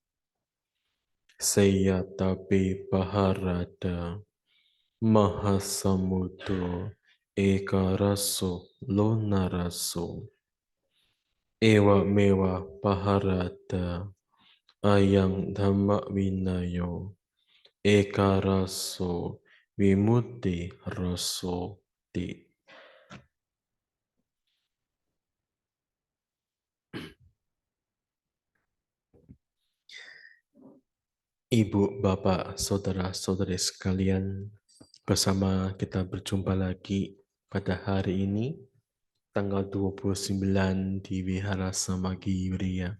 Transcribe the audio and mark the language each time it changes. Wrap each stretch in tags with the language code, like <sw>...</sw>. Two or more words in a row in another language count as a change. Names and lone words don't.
<pi>Sayatapi paharada mahasamudro ekaraso lonaraso. Ewa mewa paharada ayang dhamma vinayo ekaraso vimutti raso ti.</pi> <id>Ibu, Bapak, Saudara-saudari sekalian, bersama kita berjumpa lagi pada hari ini, tanggal 29 di Wihara Samagi Yuria.</id>